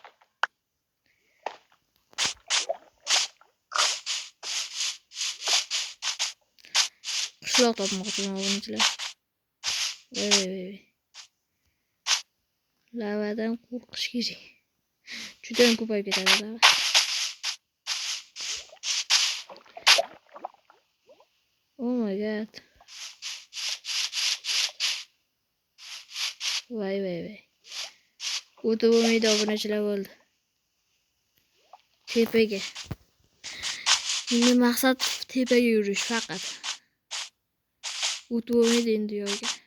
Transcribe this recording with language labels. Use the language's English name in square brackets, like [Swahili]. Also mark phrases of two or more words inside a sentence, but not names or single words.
[Uzbek] Qishloq topmoqchiman obunachilar. Voy. Lavadan qo'rqish kerak. Juda ko'payib ketadi lava. [English] Oh my god. [Uzbek] Voy. O'tib bo'lmaydi obunachilar bo'ldi. Tepaga. Endi maqsad tepaga yurish faqat. O'tib bo'lmaydi endi yo'lga.